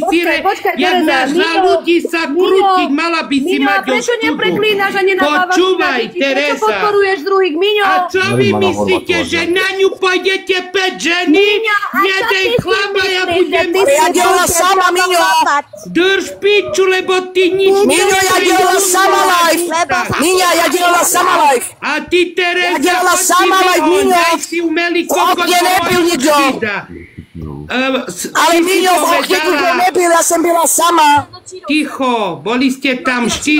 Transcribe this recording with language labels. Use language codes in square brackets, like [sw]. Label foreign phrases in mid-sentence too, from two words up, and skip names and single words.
[sk] sire, jak máš na ľudí sa krútiť, mala by si mať ostudu. Prečo nepreklínaš a nenadávaš? Počúvaj, Teresa. Prečo podporuješ druhých, Miňo? A čo vy myslíte, že na ňu pôjdete 5 ženy? Jeden chlapa, ja budem... Ja dělala sama, Miňo. Drž piču, lebo ty nič ja dělala sama live. Miňa, ja dělala sama live. A ty, Teresa, ja dělala sama live, Miňo. V okne nebyl nikdo. Ale Miňo, v okne nikdo nebyl, ja som byla sama. Ticho, boli ste tam 4